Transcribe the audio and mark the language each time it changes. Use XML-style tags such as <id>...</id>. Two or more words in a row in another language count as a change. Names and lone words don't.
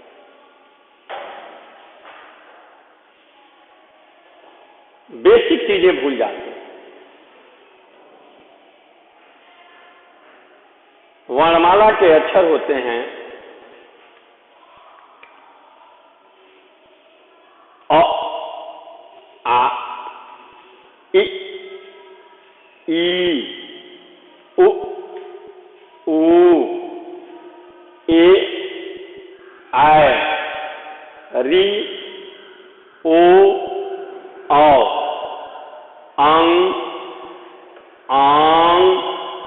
<hi>बेसिक चीजें भूल जाते हैं। वर्णमाला के अक्षर होते हैं अ, आ, इ, ई, उ, ऊ, ए, ऐ, री, ओ, औ, अंग, आंग,</hi>